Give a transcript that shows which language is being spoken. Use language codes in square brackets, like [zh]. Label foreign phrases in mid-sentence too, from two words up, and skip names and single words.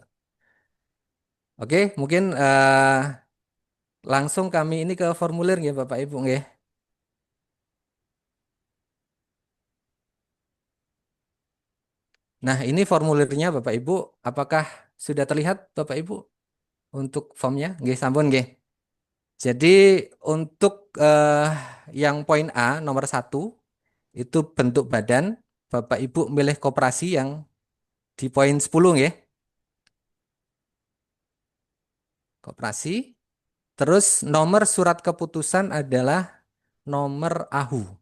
[id] Oke, mungkin langsung kami ini ke formulir ya Bapak Ibu nggih. Nah, ini formulirnya Bapak Ibu, apakah sudah terlihat Bapak Ibu untuk formnya? [jv] Nggih, sampun nggih. [id] Jadi untuk yang poin A nomor 1 itu bentuk badan, Bapak Ibu milih koperasi yang di poin 10 nggih. Koperasi. Terus nomor surat keputusan adalah nomor AHU.